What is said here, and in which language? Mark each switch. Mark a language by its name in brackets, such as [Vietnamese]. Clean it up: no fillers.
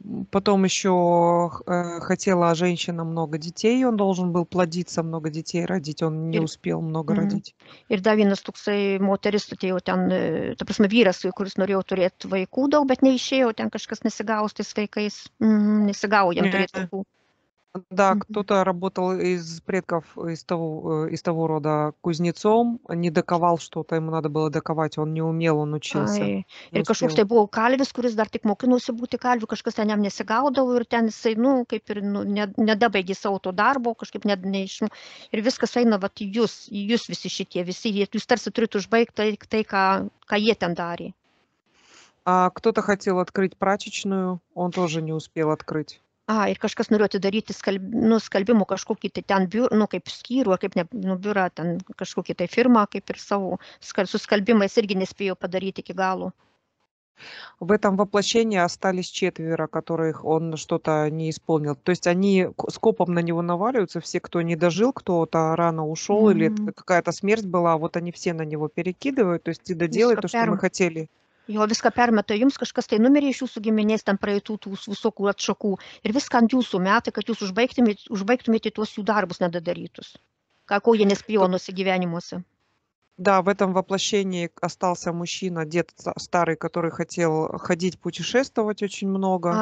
[Russian] Потом еще хотела женщина много детей, он должен был плодиться, много детей родить, он не успел много родить. [Lithuanian] Ir dar vienas toksai moteris atėjo ten, ta prasme vyras, kuris norėjo turėti vaikų daug, bet neišėjo, ten kažkas nesigavo su tais vaikais, nesigavo jam turėti vaikų. [Russian] Да, кто-то работал из предков, из того рода кузнецом, не доковал что-то, ему надо было доковать, он не умел, он учился. [Lithuanian] Ir kažkoks tai buvo kalvis, kuris dar tik mokinosi būti kalviu, kažkas ten jam nesigaudavo ir ten jisai, kaip ir nedabaigė savo to darbo, kažkaip ir viskas eina vat, į jūs visi šitie, jūs tarsi turite užbaigti tai, ką jie ten darė. [Russian] А кто-то хотел открыть прачечную, он тоже не успел открыть. [Lithuanian] Ir kažkas norėjo atidaryti skalbimo kažkokį tai ten biurą, kaip skyrių, ar kaip biurą, ten kažkokį tai firmą, kaip ir savo, su skalbimais irgi nespėjo padaryti iki galo. [Russian] В этом воплощении остались четверо, которых он что-то не исполнил. То есть они скопом на него наваливаются, все, кто не дожил, кто-то рано ушел или какая-то смерть была, вот они все на него перекидывают, то есть ты доделай то, что мы хотели. [Lithuanian] Jo viską permeta jums, kažkas tai numirė iš jūsų giminės, ten praeitų tų visokių atšakų ir viską ant jūsų metai, kad jūs užbaigtumėte tuos jų darbus nedadarytus, ko jie nespėjo nusigyvenimuose. [Russian] Да, в этом воплощении остался мужчина, дед старый, который хотел ходить, путешествовать очень много.